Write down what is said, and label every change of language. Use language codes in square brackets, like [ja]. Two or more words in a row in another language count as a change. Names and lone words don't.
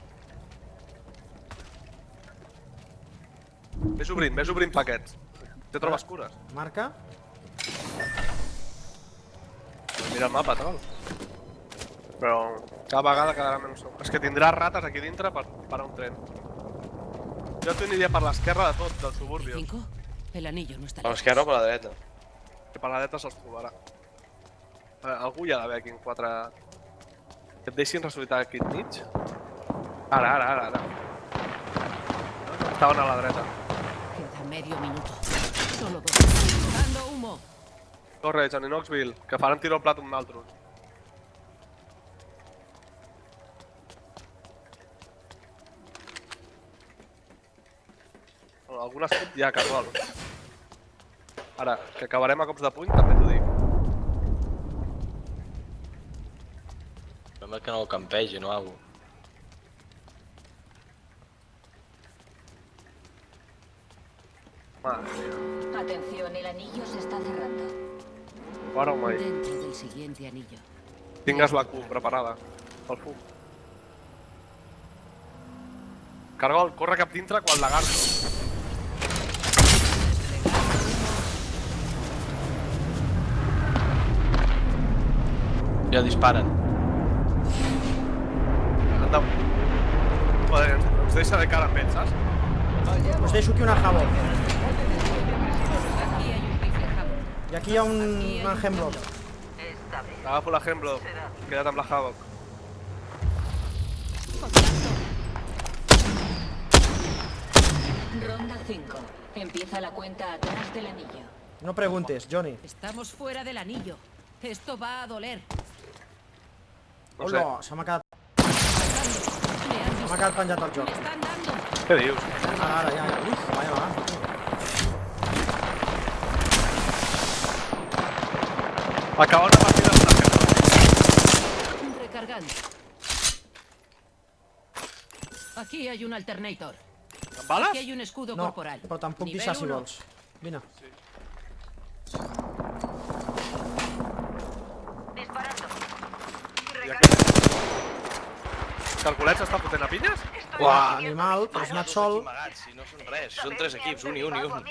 [ca] Ves obrint paquets. Ja trobes cures. Marca. Mira el mapa, tal. Però cada vegada quedarà menys... És que tindràs rates aquí dintre per parar un tren. Jo t'aniria per l'esquerra de tot, del suburbi. 5. [es] El anillo no está [ca] Per [es] lejos. [ca] l'esquerra o per la dreta? Que per la dreta se'ls trobarà. Algú hi ha d'haver aquí en 4... Que et deixin ressuscitar aquí enmig? Ara. Estaven a la dreta. [es] Queda medio minuto. Solo 2. Dando humo. [ca] Corre, Johnny Knoxville, que faran tiro al plat un d'altres. Algun escut hi ha, Cargol. Ara, que acabarem a cops de puny, també t'ho dic. Sembla que no el campegin o alguna cosa. [es] Madre mía. Atención, el anillo se está cerrando. [ca] Ara o mai. [es] Dentro del siguiente anillo. [ca] Tingues la Q preparada. Pel fum. Cargol, corre cap dintre quan lagarto. Ja disparen. Joder, ens deixa de cara amb ells, saps? Us deixo aquí una Havoc. [es] Aquí hay un rifle Havoc. [ca] I aquí hi ha un Hemlock. [es] Esta vez [ca] Agafo la Hemlock. Queda't amb la Havoc. [es] Ronda 5. Empieza la cuenta atrás del anillo. No preguntes, Johnny. Estamos fuera del anillo. Esto va a doler. No sé. [ca] Hola, se m'ha quedat penjat el joc. [es] Me están dando. [ca] Què dius? Ara, ja. Uf, vaya va. Acaba una partida amb una Hemlock. [es] Recargando. Aquí hay un alternator. [ca] Amb bales? [es] Aquí hay un escudo [ca] No, [es] corporal. [ca] però te'n puc [es] Nivel [ca] deixar si [es] 1. [ca] vols. Vine. [es] disparando. [ca] I aquí... Calculets està fotent a pinyes? Uah, animal, però has anat sol. Amagats, si no són res, són 3 equips, un i un.